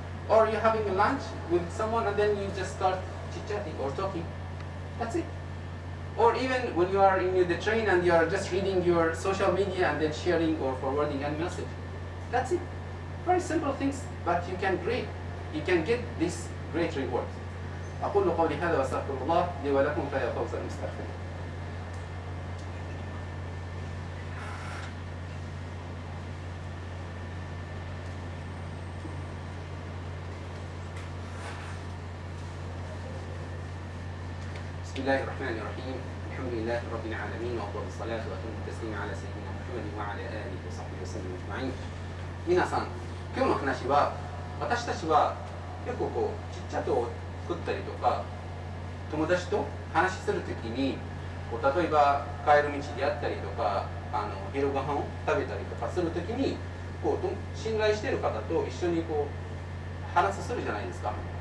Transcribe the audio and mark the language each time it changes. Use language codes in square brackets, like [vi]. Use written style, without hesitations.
[en] Or you're having a lunch with someone and then you just start chit-chatting or talking. That's it. Or even when you are in the train and you are just reading your social media and then sharing or forwarding a message. That's it. Very simple things, but you can get this great reward. [ar] أقول قولي هذا وأستغفر الله لي ولكم فيا فوز المستغفرين. بسم الله الرحمن الرحيم. الحمد لله رب العالمين وأفضل الصلاة وأتم التسليم على سيدنا محمد وعلى آله وصحبه وسلم أجمعين. [ja] 皆さん、今日の話は私たちは結構ちっちゃと作ったりとか友達と話しするときに例えば帰る道であったりとか昼ご飯を食べたりとかするときに信頼している方と一緒に話するじゃないですか。